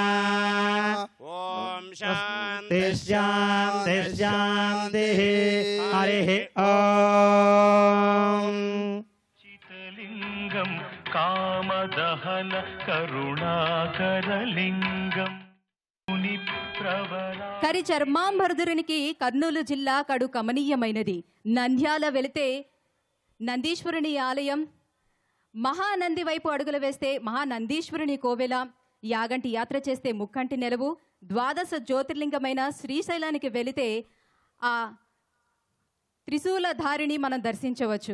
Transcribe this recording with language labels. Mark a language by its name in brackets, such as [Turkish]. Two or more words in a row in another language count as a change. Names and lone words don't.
[Sanskrit] ॐ शान्ति शान्ति शान्तिः हरिः ॐ। चितलिङ्गं कामदहन करुणाकरलिङ्गं मुनिप्रवरा [Telugu] కరి చర్మాంబరధునికి కర్నూలు జిల్లా కడు కమనీయమైనది. నంద్యాల వెళితే నందీశ్వరుని ఆలయం, మహానంది వైపు అడుగులు వేస్తే మహానందీశ్వరుని కోవెల, యాగంటి యాత్ర చేస్తే ముక్కంటి నెలవు, ద్వాదశ జ్యోతిర్లింగమైన శ్రీశైలానికి వెళితే ఆ త్రిశూలధారిని మనం దర్శించవచ్చు.